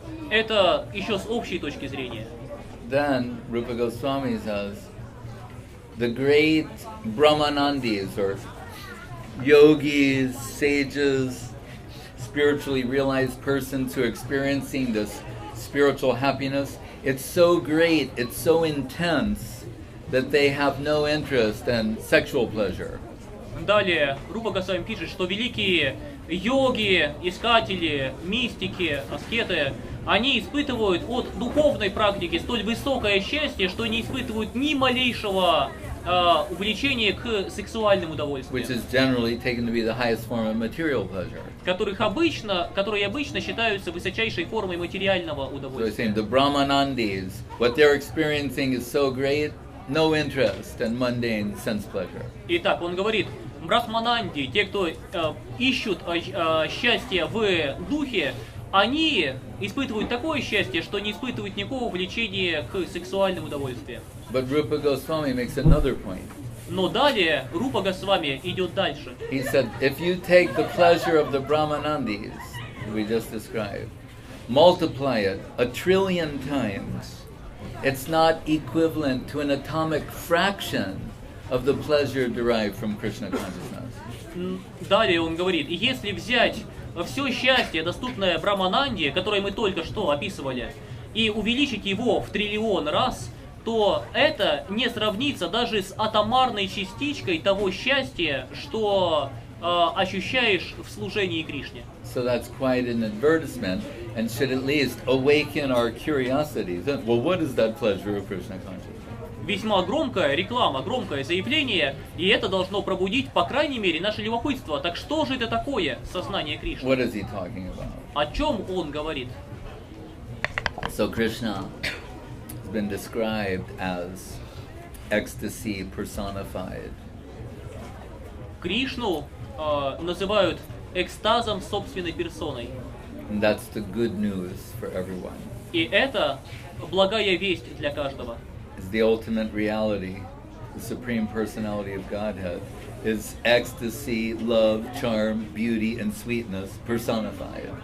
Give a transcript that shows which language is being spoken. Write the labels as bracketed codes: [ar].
[ru] Это еще с общей точки зрения. [en] Then Rupa Goswami says, the great Brahmanandis or yogis, sages, spiritually realized persons who are experiencing this spiritual happiness, it's so great, it's so intense that they have no interest in sexual pleasure. [ru] Далее Рупа Госвами пишет, что великие йоги, искатели, мистики, аскеты, они испытывают от духовной практики столь высокое счастье, что не испытывают ни малейшего увлечения к сексуальным удовольствиям, [en] Which is generally taken to be the highest form of material pleasure. [ru] которые обычно считаются высочайшей формой материального [en] So he's [ru] удовольствия. [en] saying the Brahmanandis, what they're experiencing is so great, no interest in mundane sense pleasure. [ru] Итак, он говорит, брахмананди, те, кто ищут счастье в духе, они испытывают такое счастье, что не испытывают никакого влечения к сексуальным удовольствиям. [en] But Rupa Goswami makes another point. [ru] Но далее Рупа Госвами идет дальше. [en] He said, if you take the pleasure of the Brahmanandis we just described, multiply it 1 trillion times, it's not equivalent to an atomic fraction of the pleasure derived from Krishna consciousness. [ru] Далее он говорит, если взять все счастье, доступное Брахмананде, которое мы только что описывали, и увеличить его в триллион раз, то это не сравнится даже с атомарной частичкой того счастья, что ощущаешь в служении Кришне. [en] So that's quite an advertisement and should at least awaken our curiosity. Well, what is that pleasure of Krishna consciousness? [ru] Весьма громкая реклама, громкое заявление, и это должно пробудить, по крайней мере, наше любопытство. Так что же это такое, сознание Кришны? [en] What is he talking about? [ru] О чем он говорит? [en] So Krishna has been described as ecstasy personified. [ru] Кришну называют экстазом собственной персоной. [en] And that's the good news for everyone. [ru] И это благая весть для каждого. [en] Is the ultimate reality, the supreme personality of Godhead, is ecstasy, love, charm, beauty, and sweetness personified.